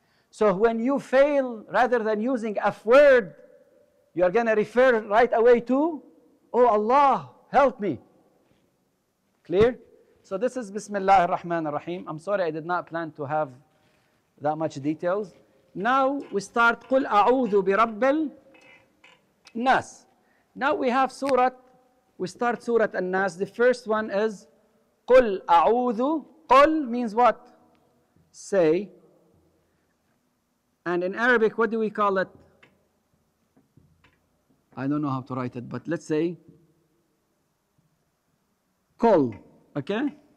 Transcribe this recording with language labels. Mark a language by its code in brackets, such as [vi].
[en] So when you fail, rather than using F word, you're going to refer right away to, oh Allah, help me. Clear? So this is Bismillah ar-Rahman ar-Rahim. I'm sorry I did not plan to have that much details. Now we start [ar] قُلْ أَعُوذُ بِرَبِّ النَّاسِ. [en] Now we have we start Surah An-Nas. The first one is [ar] قُلْ أَعُوذُ. [en] قُلْ means what? Say. And in Arabic, what do we call it? I don't know how to write it, but let's say Qul, okay?